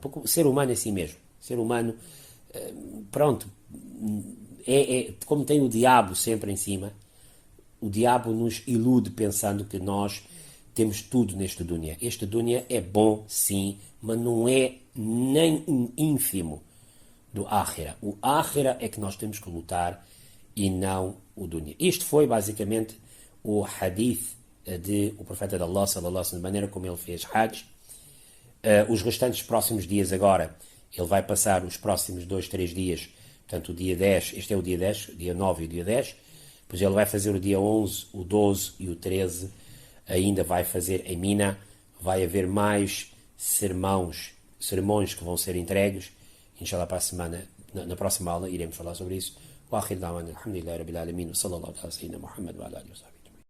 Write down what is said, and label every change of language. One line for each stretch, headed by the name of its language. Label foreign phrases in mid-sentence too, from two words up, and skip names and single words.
Portuguese: Porque o ser humano é assim mesmo. O ser humano, pronto, como tem o diabo sempre em cima, o diabo nos ilude pensando que nós temos tudo neste dunya. Este dunya é bom, sim, mas não é nem um ínfimo do Akhira. O Akhira é que nós temos que lutar e não o dunya. Isto foi basicamente o hadith de o profeta de Allah,
Arabic: صلى الله عليه وسلم,
Portuguese: da maneira como ele fez Hajj. Os restantes próximos dias agora, ele vai passar os próximos 2-3 dias, portanto o dia 10, este é o dia 10, dia 9 e o dia 10, depois ele vai fazer o dia 11, o 12 e o 13, ainda vai fazer em Mina, vai haver mais sermões que vão ser entregues, inshallah para a semana, na próxima aula iremos falar sobre isso.
Arabic: وآخر دعوانا الحمد لله رب العالمين وصلى الله على سيدنا محمد وعلى آله وصحبه.